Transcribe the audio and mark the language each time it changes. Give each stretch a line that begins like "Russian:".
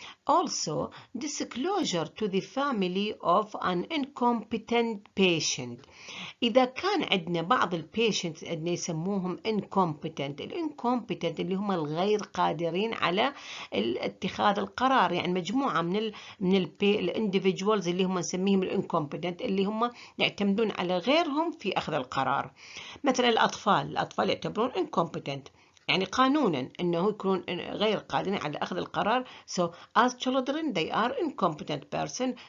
English: Also, disclosure to the family of an incompetent patient.
Arabic: إذا كان عندنا بعض البيشنتس اللي يسموهم incompetent، الانكومبتنت اللي هم الغير قادرين على اتخاذ القرار، يعني مجموعة من الانديفيدوالز اللي هم نسميهم الانكومبتنت، اللي هم يعتمدون على غيرهم في أخذ القرار. مثلا الأطفال يعتبرون incompetent، يعني قانونا انه يكونون غير قادرين على اخذ القرار.
English: So as children they are incompetent person.